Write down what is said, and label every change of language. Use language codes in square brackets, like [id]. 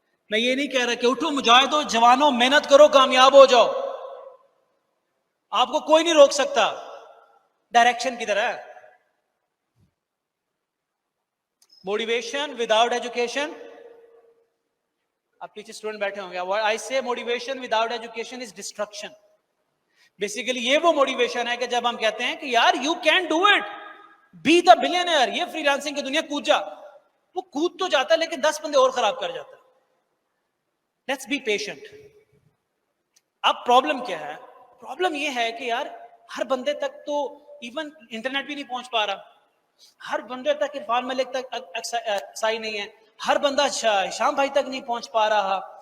[ur] میں یہ نہیں کہہ رہا کہ اٹھو مجاہدو جوانوں, محنت کرو, کامیاب ہو جاؤ. آپ کو کوئی نہیں روک سکتا. ڈائریکشن کدھر ہے؟ [en] Motivation without education. [ur] آپ پیچھے اسٹوڈنٹ بیٹھے ہوں گے. [en] I say motivation without education is destruction. [ur] Basically یہ وہ موٹیویشن ہے کہ جب ہم کہتے ہیں کہ یار [en] you can do it, be the billionaire, [ur] یہ فری لانسنگ کی دنیا کود جا. وہ کود تو جاتا ہے لیکن 10 بندے اور خراب کر جاتا ہے. [en] Let's be patient. [ur] اب پرابلم کیا ہے؟ پرابلم یہ ہے کہ یار ہر بندے تک تو ایون انٹرنیٹ بھی نہیں پہنچ پا رہا, ہر بندے تک عرفان ملک تک اکسائی نہیں ہے, ہر بندہ ہشام بھائی تک نہیں پہنچ پا رہا.